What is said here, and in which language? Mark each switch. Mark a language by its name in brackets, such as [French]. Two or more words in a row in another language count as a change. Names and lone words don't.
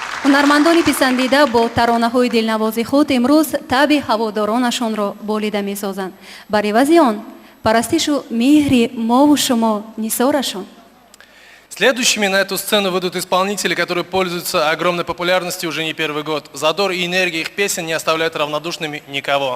[Tajik] ҳунармандони писандида бо таронаҳои дилнавози худ имрӯз таъби ҳаводоронашонро болида месозанд. бар ивази он парастишу меҳри мову шумо нисорашон. [Russian] Следующими на эту сцену выйдут исполнители, которые пользуются огромной популярностью уже не первый год. Задор и энергия их песен не оставляют равнодушными никого.